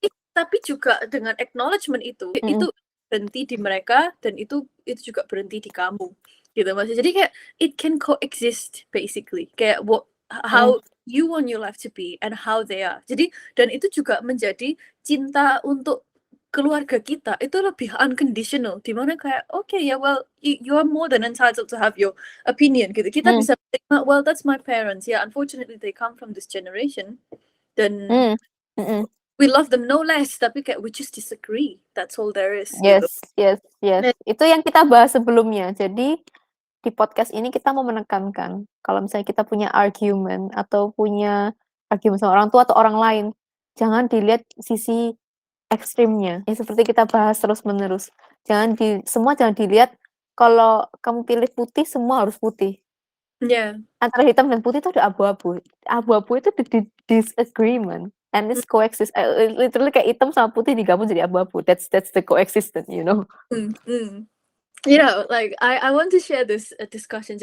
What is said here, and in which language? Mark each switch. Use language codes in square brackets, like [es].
[id] Tapi juga dengan acknowledgement itu berhenti di mereka dan itu juga berhenti di kamu gitu Mas. Jadi kayak [en] it can coexist basically. Kayak how you want your life to be and how they are. [id] Jadi dan itu juga menjadi cinta untuk keluarga kita itu lebih unconditional, di mana kayak [en] you are more than entitled to have your opinion [id] gitu. Kita bisa terima, [en] well that's my parents, unfortunately they come from this generation dan we love them no less, [id] tapi kayak [en] we just disagree, that's all there is. [id] Yes. Itu yang kita bahas sebelumnya. Jadi di podcast ini kita mau menekankan kalau misalnya kita punya argument atau punya argument sama orang tua atau orang lain, jangan dilihat sisi ekstrimnya. Ya seperti kita bahas terus-menerus. Semua jangan dilihat kalau kamu pilih putih, semua harus putih. [en] Yeah. [id] Antara hitam dan putih itu ada abu-abu. Abu-abu itu [en] disagreement and it's coexist. [id] Literally kayak hitam sama putih digabung jadi abu-abu. [en] That's the coexistence, you know. You know, like I want to share this discussion.